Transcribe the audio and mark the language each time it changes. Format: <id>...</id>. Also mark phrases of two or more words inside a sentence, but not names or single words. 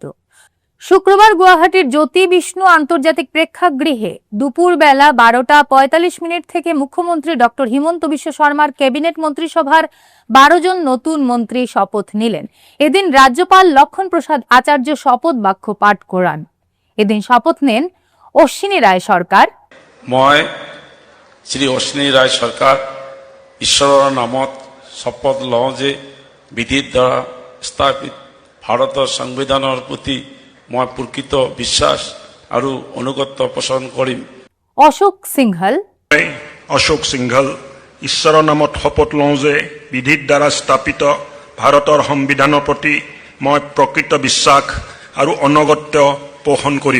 <bn>শুক্রবার গুয়াহাটির জ্যোতি বিষ্ণু আন্তর্জাতিক প্রেক্ষাগৃহে দুপুর বেলা 12:45 থেকে মুখ্যমন্ত্রী ডক্টর হিমন্ত বিশ্ব শর্মার ক্যাবিনেট মন্ত্রিসভার 12 জন নতুন মন্ত্রী শপথ নিলেন। এদিন রাজ্যপাল লক্ষণ প্রসাদ আচার্য শপথ বাক্য পাঠ করান। এদিন শপথ নেন অশ্বিনী রায় সরকার।</bn> <as>মই শ্রী অশ্বিনী রায় সরকার ঈশ্বৰৰ নামত শপথ লওঁ যে বিধিৰ দ্বাৰা স্থাপিত ভাৰতৰ সংবিধানৰ প্ৰতি মই প্ৰকৃত বিশ্বাস আৰু অনুগত্য পোষণ কৰিম। অশোক সিংহল অশোক সিংহল ঈশ্বৰৰ নামত শপত লওঁ যে বিধিৰ দ্বাৰা স্থাপিত ভাৰতৰ সংবিধানৰ প্ৰতি মই প্ৰকৃত বিশ্বাস আৰু অনুগত্য পোষণ কৰিম।</as>